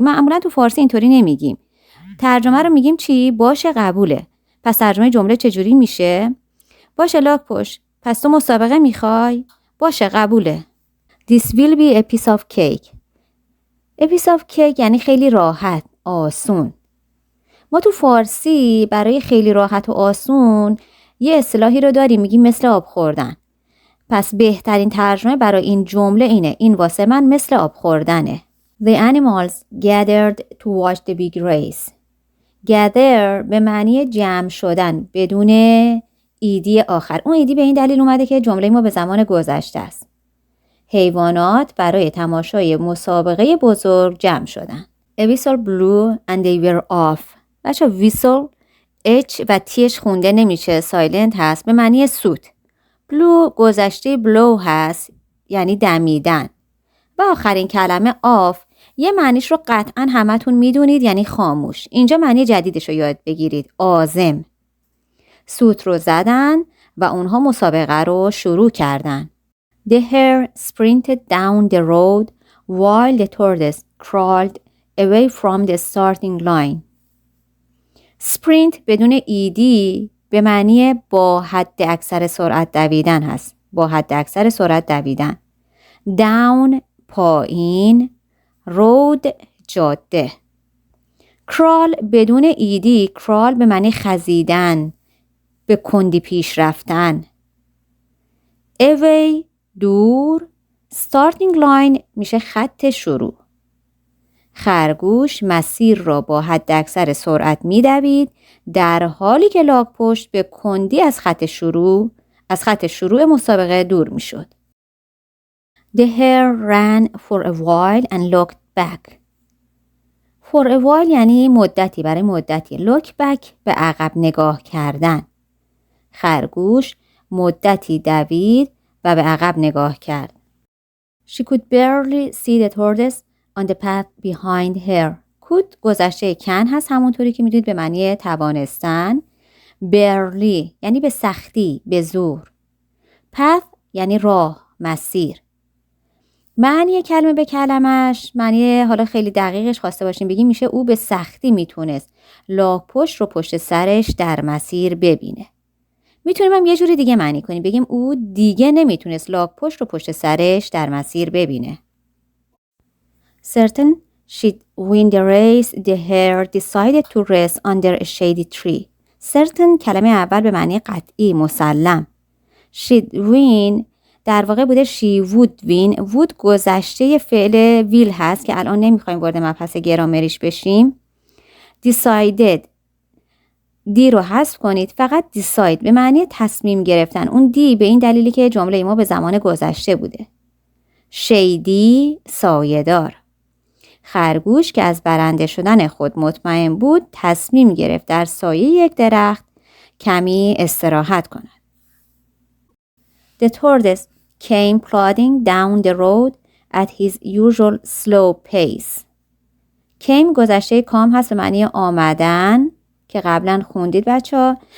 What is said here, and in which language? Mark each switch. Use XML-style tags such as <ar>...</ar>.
<fa>معمولا تو فارسی اینطوری نمیگیم. ترجمه رو میگیم چی؟ باشه قبوله. پس ترجمه جمله چجوری میشه؟ باشه لاک‌پشت، پس تو مسابقه میخوای؟ باشه قبوله.</fa> <en>This will be a piece of cake.</en> <fa>A piece of cake یعنی خیلی راحت، آسون. ما تو فارسی برای خیلی راحت و آسون یه اصطلاحی رو داریم، میگیم مثل آب خوردن. پس بهترین ترجمه برای این جمله اینه، این واسه من مثل آب خوردنه.</fa> <en>The animals gathered to watch the big race.</en> <fa>gather به معنی جمع شدن بدون ایدی آخر. اون ایدی به این دلیل اومده که جمله ما به زمان گذشته است. حیوانات برای تماشای مسابقه بزرگ جمع شدن.</fa> <en>A whistle blew and they were off.</en> <fa>بچه whistle H و Tش خونده نمیشه، سایلنت هست، به معنی سوت. Blew گذشته blow هست یعنی دمیدن. و آخرین کلمه off یه معنیش رو قطعا همتون میدونید یعنی خاموش. اینجا معنی جدیدش رو یاد بگیرید، عازم. سوت رو زدن و اونها مسابقه رو شروع کردن.</fa> <en>The hare sprinted down the road while the tortoise crawled away from the starting line.</en> <fa>Sprint بدون ایدی به معنی با حد اکثر سرعت دویدن هست. با حد اکثر سرعت دویدن. Down پایین، road جاده. crawl بدون ایدی، crawl به معنی خزیدن، به کندی پیش رفتن. away دور، starting line میشه خط شروع. خرگوش مسیر را با حد اکثر سرعت میدوید در حالی که لاک‌پشت به کندی از خط شروع مسابقه دور میشد.</fa> <en>The hare ran for a while and looked back.</en> <fa>For a while یعنی مدتی، برای مدتی. Look back به عقب نگاه کردن. خرگوش مدتی دوید و به عقب نگاه کرد.</fa> <en>She could barely see the tortoise on the path behind her.</en> <fa>could گذشته can هست همونطوری که میدونید به معنی توانستن. barely یعنی به سختی، به زور. path یعنی راه، مسیر. معنی کلمه به کلمش، معنی حالا خیلی دقیقش خواسته باشیم بگیم میشه او به سختی میتونست لاک‌پشت رو پشت سرش در مسیر ببینه. میتونیم هم یه جوری دیگه معنی کنیم بگیم او دیگه نمیتونست لاک‌پشت رو پشت سرش در مسیر ببینه.</fa> <en>Certain she'd win the race, the hare decided to rest under a shady tree.</en> <fa>Certain کلمه اول به معنی قطعی، مسلم. She'd win در واقع بوده she would win. would گذشته فعل will هست که الان نمیخوایم وارد مبحث گرامریش بشیم. decided دی رو حذف کنید، فقط decide به معنی تصمیم گرفتن. اون دی به این دلیلی که جمله ما به زمان گذشته بوده. shady سایه‌دار. خرگوش که از برنده شدن خود مطمئن بود تصمیم گرفت در سایه یک درخت کمی استراحت کند.</fa> <en>The tortoise came plodding down the road at his usual slow pace.</en> <fa>came گذشته کام هست به معنی آمدن که قبلا خوندید بچه.</fa>